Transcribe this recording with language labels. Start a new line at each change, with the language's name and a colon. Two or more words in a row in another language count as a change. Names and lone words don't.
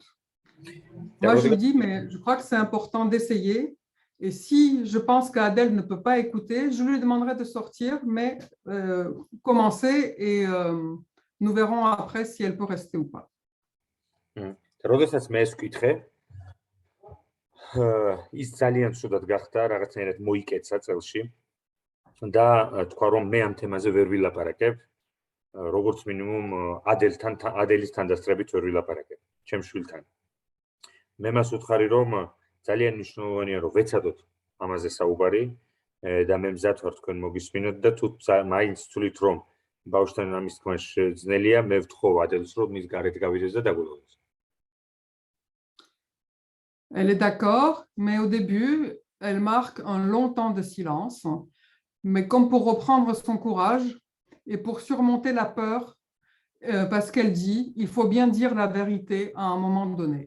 French: Moi, je lui dis, mais je crois que c'est important d'essayer. Et si je pense qu'Adèle ne peut pas écouter, je lui demanderai de sortir, mais commencer et nous verrons après si elle peut rester ou pas.
Georgian: როდესაც მე ეს ვკითხე, ის ძალიან ცუდად გახდა, რაღაცნაირად მოიკეცა წელში და თქვა რომ მე ამ თემაზე ვერ ვილაპარაკებ, როგორც მინიმუმ ადელის თანდასწრებით ვერ ვილაპარაკებ, ჩემ შვილთან. მე მას ვუთხარი რომ ძალიან მნიშვნელოვანია რომ ვეცადოთ ამაზე საუბარი და მე მზად ვარ თქვენ მოგისმინოთ და თუ მაინც თulit რომ ბავშვთან ამის თქმა შეძნელია, მე ვთხოვ ადელს რომ მის გარეთ გავიდეს და დაგველოდეს.
French: Elle est d'accord, mais au début, elle marque un long temps de silence, mais comme pour reprendre son courage et pour surmonter la peur, parce qu'elle dit, il faut bien dire la vérité à un moment donné.